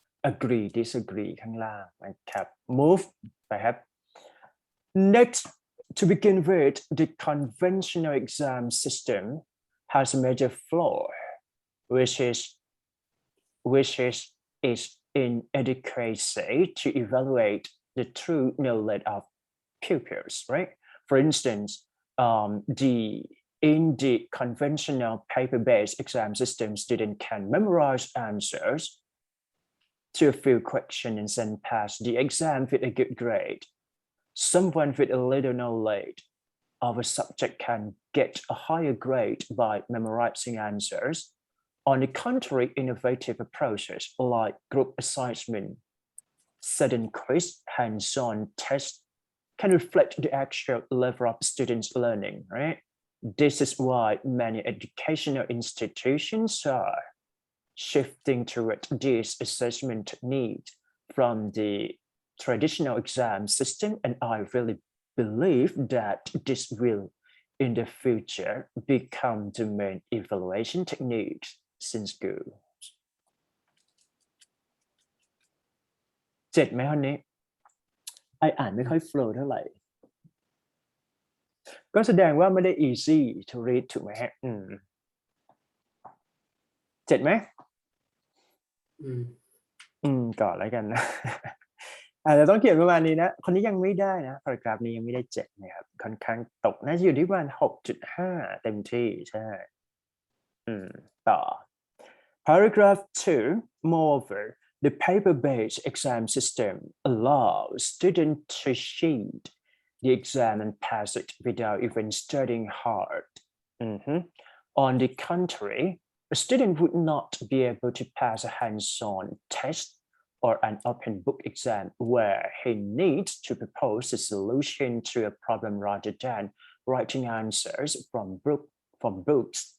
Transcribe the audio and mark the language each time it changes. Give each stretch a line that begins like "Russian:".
English: agree disagree
Thai: ข้างล่างนะครับ
English: move
Thai: ไปครับ
English: next to begin with the conventional exam system has a major flaw which is its inadequacy to evaluate the true knowledge of pupils, right? For instance, in the conventional paper-based exam system, students can memorize answers to a few questions and then pass the exam with a good grade. Someone with a little knowledge of a subject can get a higher grade by memorizing answers. On the contrary, innovative approaches like group assessment, sudden quiz, hands-on tests can reflect the actual level of students' learning, right? This is why many educational institutions are shifting toward these assessment techniques from the traditional exam system, and I really believe that this will, in the future, become the main evaluation techniques in schools.
Thai: เจ็ดไหมคนนี้อ่านไม่ค่อย flow เท่าไหร่ก็แสดงว่าไม่ได้
English: easy to read
Thai: ถูกไหมฮะเจ็ดไหมก่อนแล้วกันนะ อาจจะต้องเขียนประมาณนี้นะคนนี้ยังไม่ได้นะพารากราฟนี้ยังไม่ได้7นะครับค่อนข้างตกน่าจะอยู่ที่ประมาณ 6.5 เต็มที่ใช่ต่อ Paragraph 2
English: Moreover the paper-based exam system allows students to cheat the exam and pass it without even studying hard. On the contrary, a student would not be able to pass a hands-on test or an open book exam where he needs to propose a solution to a problem rather than writing answers from books.